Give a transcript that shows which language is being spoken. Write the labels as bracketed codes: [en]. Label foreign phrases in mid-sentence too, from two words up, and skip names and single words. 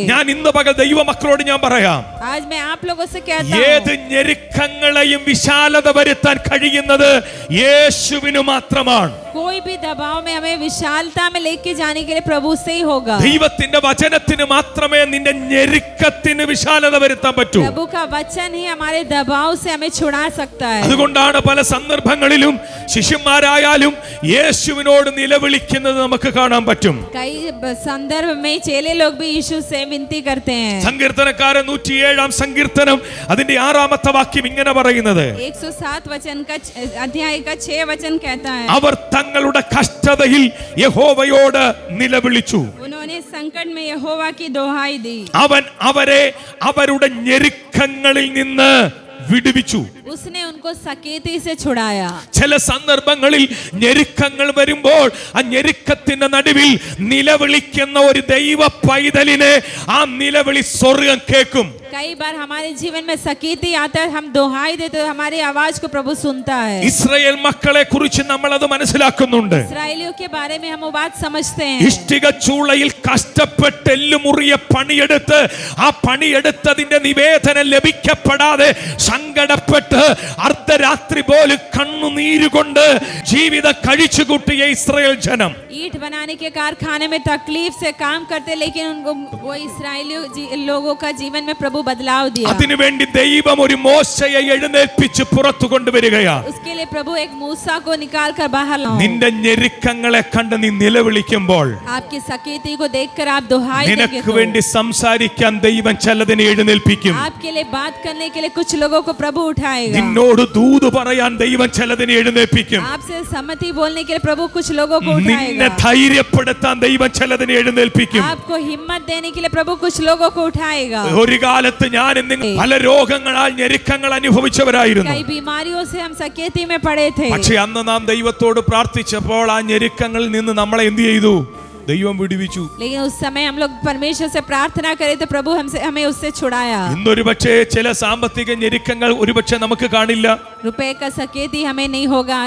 [ml] ഞാൻ ഇന്ന് പകൽ ദൈവമക്കളോട് ഞാൻ പറയാം, [hi] आज मैं आप लोगों से कहता हूँ, [ml] ഏത് ഞെരുക്കങ്ങളെയും വിശാലത വരുത്താൻ കഴിയുന്നത് യേശുവിന് മാത്രമാണ്. [hi] कोई भी दबाव में हमें विशालता में लेके जाने के लिए प्रभु से ही होगा। [ml] ദൈവത്തിന്റെ വചനത്തിന് മാത്രമേ നിന്റെ ഞെരുക്കത്തിന് വിശാലത വരുത്താൻ പറ്റൂ. [hi] प्रभु का वचन ही हमारे दबाव से हमें छुड़ा सकता है। [ml] അതുകൊണ്ടാണ് പല സന്ദർഭങ്ങളിലും ശിഷ്യന്മാരായാലും യേശുവിനോട് നിലവിളിക്കുന്നത് നമുക്ക് കാണാൻ പറ്റും. [hi] कई संदर्भ में चेले लोग भी यीशु से विनती करते हैं। [ml] സങ്കീർത്തനക്കാരൻ 107 സങ്കീർത്തനം അതിന്റെ 6 വാക്യം ഇങ്ങനെ പറയുന്നത്, [hi] 107 वचन का अध्याय का 6 वचन कहता है, [ml] അവർ തങ്ങളുടെ കഷ്ടതയിൽ യഹോവയോട് നിലവിളിച്ചു. [hi] उन्होंने संकट में यहोवा की दोहाई दी। [ml] അവൻ അവരെ അവരുടെ ഞെരുക്കങ്ങളിൽ നിന്ന് വിടുവിച്ചു. [hi] उसने उनको सकेती से छुड़ाया। [ml] ചില സന്ദർഭങ്ങളിൽ ഞെരുക്കങ്ങൾ വരുമ്പോൾ ആ ഞെരുക്കത്തിന്റെ നടുവിൽ നിലവിളിക്കുന്ന ഒരു ദൈവ പൈതലിനെ ആ നിലവിളി സ്വർഗ്ഗം കേൾക്കും. [hi] कई बार हमारे जीवन में सकीती आता है, हम दोहाई देते हैं, हमारी आवाज को प्रभु सुनता है। [ml] ഇസ്രായേൽ മക്കളെ കുറിച്ച് നമ്മൾ അത് മനസ്സിലാക്കുന്നുണ്ട്. [hi] इस्राएलियों के बारे में हम वो बात समझते हैं। [ml] ഇഷ്ടിക ചൂളയിൽ കഷ്ടപ്പെട്ട് എല്ലുമുറിയ പണിയെടുത്ത് ആ പണിയെടുത്തതിന്റെ നിവേദനം ലഭിക്കപ്പെടാതെ സങ്കടപ്പെട്ട് അർദ്ധരാത്രി പോലും കണ്ണുനീരുകൊണ്ട് ജീവിതം കഴിച്ചുകൂട്ടിയ ഇസ്രായേൽ ജനം, [hi] ईंट बनाने के कारखाने में तकलीफ से काम करते, लेकिन उनको वो इस्राएलियों लोगों का जीवन में प्रभु बदलाव दिया। [ml] അതിനുവേണ്ടി ദൈവം ഒരു മോശയെ എഴുന്നേൽപ്പിച്ച് പുറത്തു കൊണ്ടുവരികയാണ്. [hi] उसके लिए प्रभु एक मूसा को निकाल कर बाहर लाओ। [ml] നിന്റെ ഞെരുക്കങ്ങളെ കണ്ട് നീ നിലവിളിക്കുമ്പോൾ [hi] आपकी सकेती को देखकर आप दोहाई देंगे [ml] നിനക്ക് [hi] तो [ml] വേണ്ടി സംസാരിക്കാൻ ദൈവം ചിലതിനെ എഴുന്നേൽപ്പിക്കും. [hi] आपके लिए बात करने के लिए कुछ लोगों को प्रभु उठाएगा। [ml] നിന്നോട് ദൂത് പറയാൻ ദൈവം ചിലതിനെ എഴുന്നേൽപ്പിക്കും. [hi] आपसे सम्मति बोलने के लिए प्रभु कुछ लोगों को [ml] നിന്നെ [hi] उठाएगा। [ml] ധൈര്യപ്പെടുത്താൻ ദൈവം ചിലതിനെ എഴുന്നേൽപ്പിക്കും. [hi] आपको हिम्मत देने के लिए प्रभु कुछ लोगों को उठाएगा। [ml] ഒരു കാലത്ത് ഞാൻ പല രോഗങ്ങളാൽ ഞെരുക്കങ്ങൾ അനുഭവിച്ചവരായിരുന്നു. [hi] कई बीमारियों से हम सकेती में पड़े थे। [ml] പക്ഷെ അന്ന് നാം ദൈവത്തോട് പ്രാർത്ഥിച്ചപ്പോൾ ആ ഞെരുക്കങ്ങളിൽ നിന്ന് നമ്മളെ എന്ത് ചെയ്തു? ദൈവം വിടുവിച്ചു. [hi] लेकिन उस समय हम लोग परमेश्वर से प्रार्थना करे तो प्रभु हमें उससे छुड़ाया। [ml] ഇന്നൊരു പക്ഷേ ചില സാമ്പത്തിക ഞെരുക്കങ്ങൾ ഒരുപക്ഷെ നമുക്ക് കാണില്ല, [hi] रुपए का सकेती हमें नहीं होगा, आज